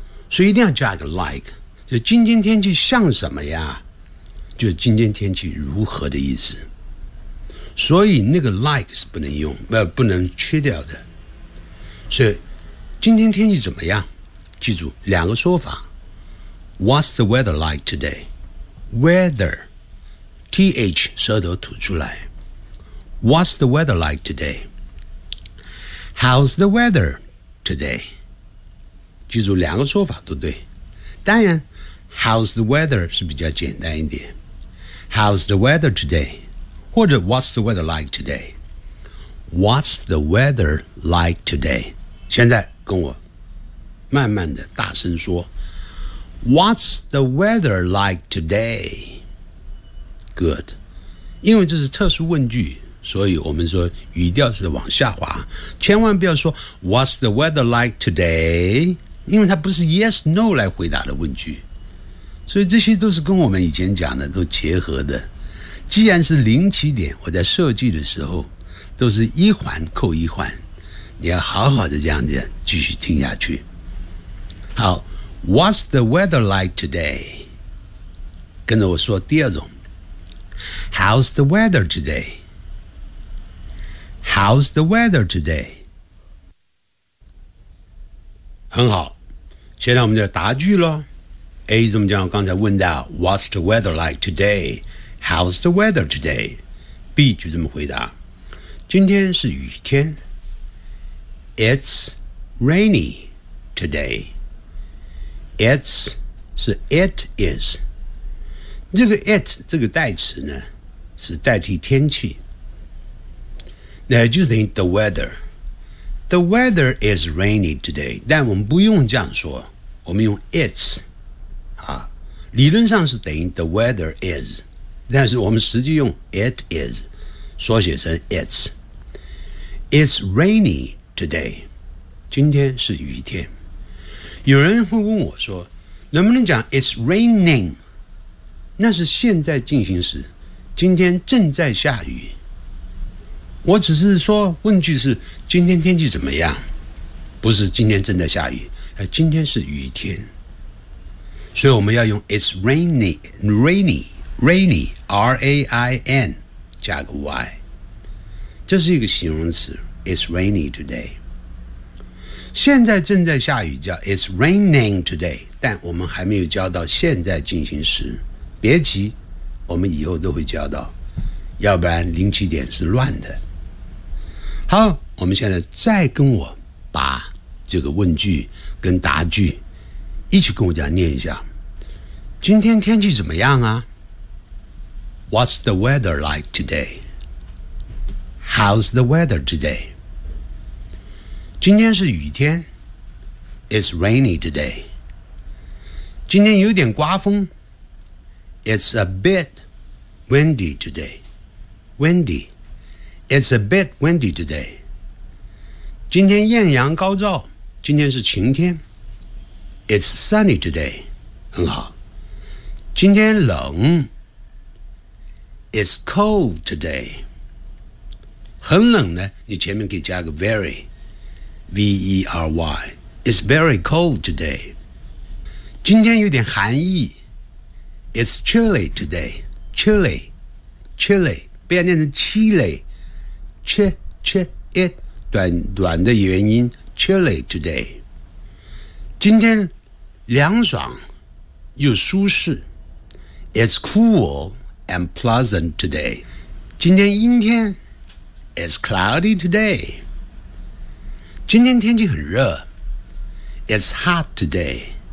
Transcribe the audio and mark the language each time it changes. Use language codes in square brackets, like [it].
[zh] 所以一定要加个 like， 就今天天气像什么呀，就是今天天气如何的意思。所以那个 like 是不能用，不能缺掉的。所以今天天气怎么样，记住两个说法。 [en] What's the weather like today? [zh] Weather， TH 舌头吐出来。 [en] What's the weather like today? How's the weather today? [zh] 记住两个说法都对，当然 [en] How's the weather [zh] 是比较简单一点， [en] How's the weather today， 或者 What's the weather like today， What's the weather like today， [zh] 现在跟我慢慢的大声说 [en] What's the weather like today， [zh] Good， 因为这是特殊问句，所以我们说语调是往下滑，千万不要说 [en] What's the weather like today， [zh] 因为它不是 yes no 来回答的问句，所以这些都是跟我们以前讲的都结合的。既然是零起点，我在设计的时候都是一环扣一环，你要好好的这样子继续听下去。 [en] 好， What's the weather like today？ [zh] 跟着我说第二种， [en] How's the weather today？ How's the weather today？ [zh] 很好，现在我们就答句咯。 A 怎么讲，刚才问到 [en] What's the weather like today? How's the weather today? [zh] B 就这么回答，今天是雨天。 It's rainy today. It's 是 it is， 这个 it 这个代词呢是代替天气，那就等于 [en] the weatherThe weather is rainy today， [zh] 但我们不用这样说，我们用 it's、啊、理论上是等于 the weather is， 但是我们实际用 it is， 缩写成 it's。 [en] It's rainy today， 今天是雨天。 [zh] 有人会问我说能不能讲 [en] it's raining， [zh] 那是现在进行时，今天正在下雨，我只是说问句是今天天气怎么样，不是今天正在下雨，今天是雨天，所以我们要用 [en] It's rainy rainy rainy [zh] R-A-I-N 加个 Y， 这是一个形容词 [en] It's rainy today， [zh] 现在正在下雨叫 [en] It's raining today， [zh] 但我们还没有教到现在进行时，别急，我们以后都会教到，要不然零起点是乱的。好，我们现在再跟我把这个问句跟答句一起跟我讲念一下。今天天气怎么样啊？ [en] What's the weather like today? How's the weather today? [zh] 今天是雨天。 [en] It's rainy today. [zh] 今天有点刮风。 [en] It's a bit windy today. Windy. It's a bit windy today. [zh] 今天艳阳高照，今天是晴天。 [en] It's sunny today. [zh] 很好。今天冷。 [en] It's cold today. [zh] 很冷呢，你前面可以加个 very, V-E-R-Y. [en] It's very cold today. [zh] 今天有点寒意。 [en] It's chilly today. Chilly, chilly, 不要念成 chilly. [zh] 切切 it 短短的原因 [en] chilly today， [zh] 今天凉爽又舒适。 [en] It's cool and pleasant today， [zh] 今天阴天。 [en] It's cloudy today， [zh] 今天天气很热。 [en] It's hot today，